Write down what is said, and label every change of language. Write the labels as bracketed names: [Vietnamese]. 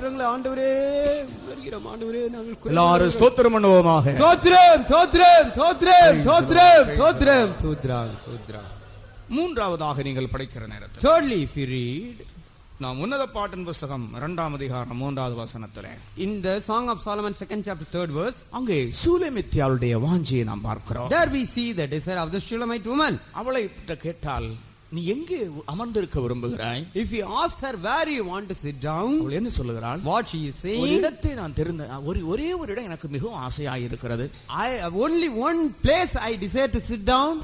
[Tamil] ஆண்டவரே. எல்லாரும் ஸ்தோத்திரம் பண்ணுவோமாக. ஸ்தோத்திரம் ஸ்தோத்திரம் ஸ்தோத்திரம் ஸ்தோத்திரம் ஸ்தோத்திரம் ஸ்தோத்திரம் ஸ்தோத்திரம். மூன்றாவதாக நீங்கள் படிக்கிற நேரத்தில், [English] thirdly, if you read, [Tamil] நாம் உன்னத பாட்டின் புத்தகம் 2ஆம் அதிகாரம் 3வது வசனத்திலே, [English] in the Song of Solomon 2nd chapter 3rd verse, [Tamil] அங்கே சூலமித்தியாளுடைய வாஞ்சையை நாம் பார்க்கிறோம். [English] there we see the desire of the Shulamite woman. [Tamil] அவளை கேட்டால் நீ எங்கே அமர்ந்திருக்க விரும்புகிறாய்? [English] If you ask her where you want to sit down, [Tamil] அவள் என்ன சொல்லுகிறாள்? [English] what she is [Tamil] ஒரு [English] saying, [Tamil] இடத்தை நான் ஒரே ஒரு இடம் எனக்கு மிகவும் ஆசையாய் இருக்கிறது. [English] I have only one place I desire to sit down.